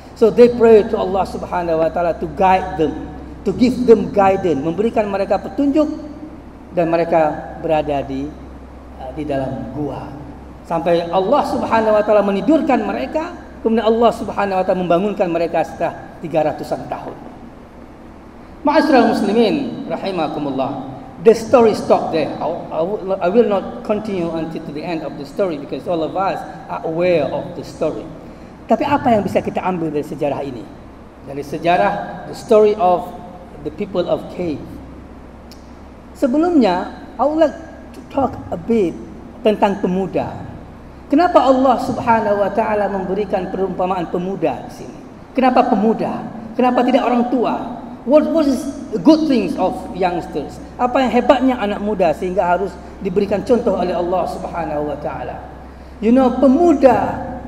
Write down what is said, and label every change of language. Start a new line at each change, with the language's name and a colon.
English: So they pray to Allah Subhanahu wa taala to guide them, to give them guidance,
Indonesian: memberikan mereka petunjuk, dan mereka berada di dalam gua sampai Allah Subhanahu wa taala menidurkan mereka, kemudian Allah Subhanahu wa taala membangunkan mereka setelah 300-an tahun.
Arabic: Ma'asyiral muslimin rahimakumullah.
English: The story stopped there. I will not continue until to the end of the story because all of us are aware of the story.
Indonesian: Tapi apa yang bisa kita ambil dari sejarah ini? Dari sejarah
English: the story of the people of cave. Sebelumnya, I would like to talk a bit
Indonesian: tentang pemuda. Kenapa Allah Subhanahu wa taala memberikan perumpamaan pemuda di sini? Kenapa pemuda? Kenapa tidak orang tua?
English: What is the good things of youngsters?
Indonesian: Apa yang hebatnya anak muda sehingga harus diberikan contoh oleh Allah Subhanahu wa taala?
English: You know,
Indonesian: pemuda